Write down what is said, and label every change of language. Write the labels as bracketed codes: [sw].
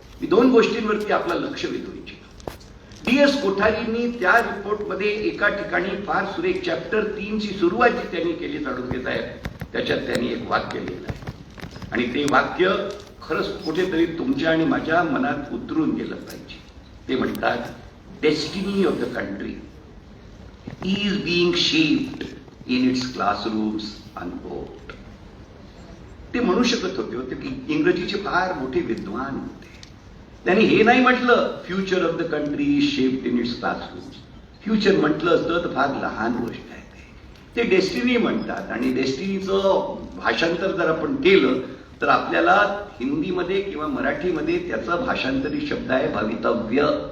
[mr] मी 2 गोष्टींवरती आपलं लक्ष वेधू इच्छितो. DS कोठारींनी त्या रिपोर्टमध्ये एका ठिकाणी फार सुरेख चॅप्टर 3 ची सुरुवात जी त्यांनी केली जाणून घेत आहेत, त्याच्यात त्यांनी एक वाक्य लिहिलं आहे आणि ते वाक्य खरंच कुठेतरी तुमच्या आणि माझ्या मनात उतरून गेलं पाहिजे. ते म्हणतात, [en] destiny of the country is being shaped in its classrooms unquote. [mr] ते म्हणू शकत होते की इंग्रजीचे फार मोठे विद्वान होते. त्यांनी हे नाही म्हटलं [en] Future of the country is shaped in its classrooms. [mr] Future म्हटलं असतं तर फार लहान गोष्ट आहे. ते डेस्टिनी म्हणतात आणि डेस्टिनीचं भाषांतर जर आपण केलं तर आपल्याला हिंदीमध्ये किंवा मराठीमध्ये त्याचा भाषांतरित शब्द आहे भवितव्य.